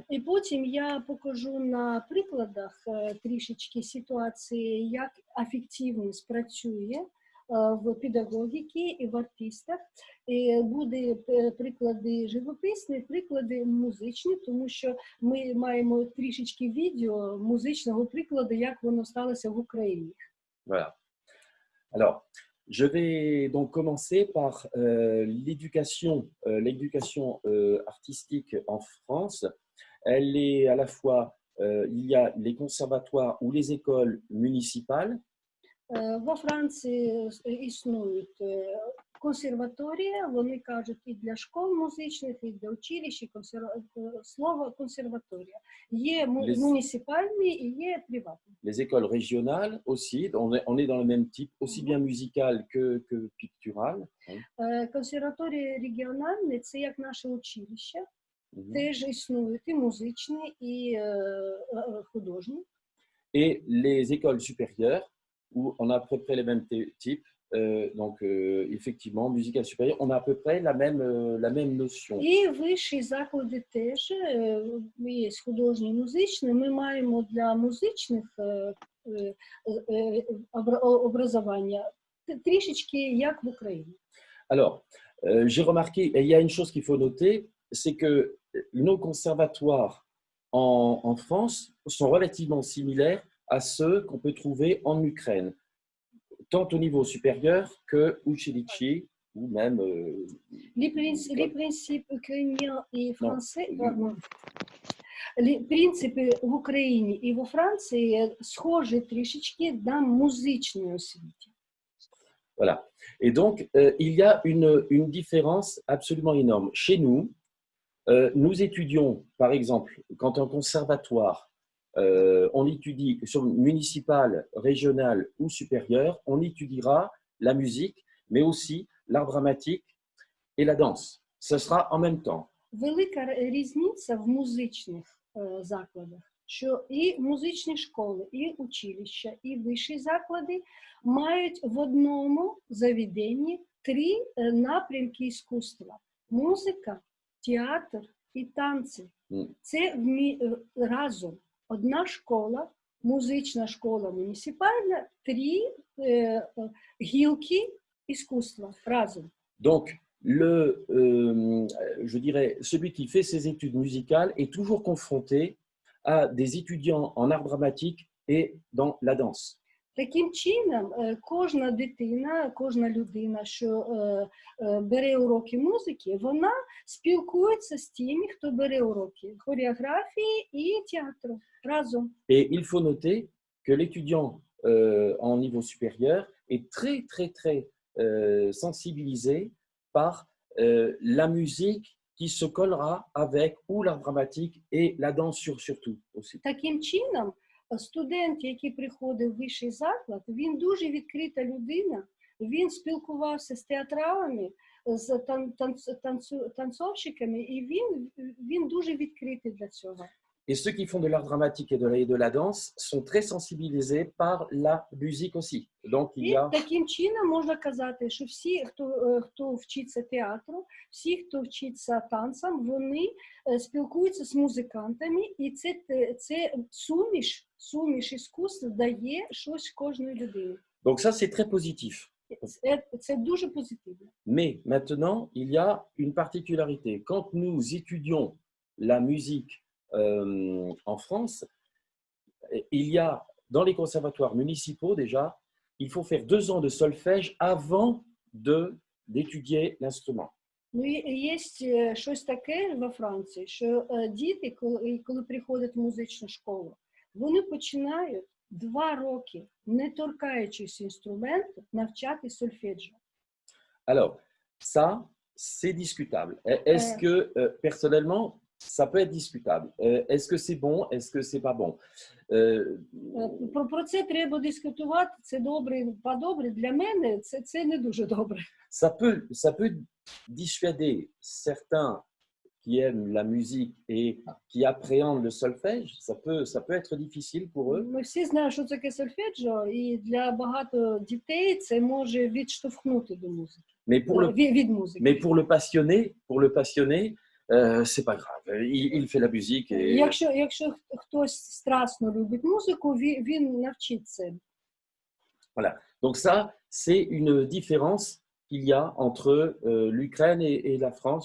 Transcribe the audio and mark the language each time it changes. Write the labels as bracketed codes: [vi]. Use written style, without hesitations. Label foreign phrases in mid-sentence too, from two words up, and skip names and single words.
[uk] І потім я покажу на прикладах трішечки ситуації, як афективність працює в педагогіці і в артистах. І буде приклади живописні, приклади музичні, тому що ми маємо трішечки відео музичного прикладу, як воно сталося в Україні. [fr] Voilà. Alors, je vais donc commencer par l'éducation artistique en France. Elle est à la fois, il y a les conservatoires ou les écoles municipales. [uk] Во Франції існують консерваторії, вони кажуть і для школ музичних, і для училищ, і слово консерваторія. Є муніципальні і є приватні. [fr] Les écoles régionales aussi, on est dans le même type, aussi bien musical que pictural. [uk] Консерваторії регіональні – це як наше училище, теж існують і музичні, і художні. [fr] Et les écoles supérieures, où on a à peu près les mêmes types, donc effectivement, musicale supérieure, on a à peu près la même notion. [uk] І вищі заклади теж, є художні і музичні, ми маємо для музичних образування трішечки як в Україні. [fr] Alors, j'ai remarqué, et il y a une chose qu'il faut noter, c'est que nos conservatoires en France sont relativement similaires à ceux qu'on peut trouver en Ukraine, tant au niveau supérieur que училища, ou même... Les principes ukrainiens et français, [uk] принципи в Україні і во Франції схожі трішечки на музичній освіті. [fr] Voilà. Et donc, il y a une différence absolument énorme. Chez nous, nous étudions, par exemple, quand un conservatoire, on étudie sur municipal, régional ou supérieur, on étudiera la musique, mais aussi l'art dramatique et la danse. Ce sera en même temps. [uk] Велика різниця в музичних закладах, що і музичні школи, і училища, і вищі заклади мають в одному заведенні 3 напрямки іскусства: музика, театр і танці. Це разом. одна школа, музична школа муніципальна, 3 гілки іскусства разом. [fr] Donc, je dirais, celui qui fait ses études musicales est toujours confronté à des étudiants en art dramatique et dans la danse. [uk] Таким чином, кожна дитина, кожна людина, що бере уроки музики, вона спілкується з тими, хто бере уроки хореографії і театру разом. [fr] Et il faut noter que l'étudiant en niveau supérieur est très, très, très sensibilisé par la musique qui se collera avec ou l'art dramatique et la danse surtout aussi. [uk] Таким чином, студент, який приходив в вищий заклад, він дуже відкрита людина, він спілкувався з театралами, з танцовщиками, і він дуже відкритий для цього. [fr] Et ceux qui font de l'art dramatique et de la danse sont très sensibilisés par la musique aussi. Donc, il y a... [uk] Таким чином можна казати, що всі, хто вчиться театру, всі, хто вчиться танцям, вони спілкуються з музикантами, і це суміш іскусств дає щось кожної людини. [fr] Donc ça, c'est très positif. [uk] Це дуже позитивно. [fr] Mais maintenant, il y a une particularité. Quand nous étudions la musique en France, il y a dans les conservatoires municipaux déjà, il faut faire 2 ans de solfège avant d'étudier l'instrument. [uk] Ну, є щось таке во Франції, що діти, коли приходять в музичну школу, вони починають 2 роки, не торкаючись інструменту, навчати сольфеджіо. [fr] Alors, ça, c'est discutable. Est-ce que, personnellement, ça peut être discutable. Est-ce que c'est bon? Est-ce que c'est pas bon? [uk] Про це треба дискутувати. Це добре, по-добре. Для мене це не дуже добре. [fr] Ça peut dissuader certains qui aiment la musique et qui appréhendent le solfège. Ça peut être difficile pour eux. [uk] Ми всі знаємо, що таке сольфеджіо, і для багато дітей це може відштовхнути до музики. Від музики. [fr] Mais pour le passionné, c'est pas grave. Il fait la musique. Et... [uk] Якщо хтось страстно любить музику, він навчиться. [fr] Voilà. Donc ça, c'est une différence qu'il y a entre l'Ukraine et la France.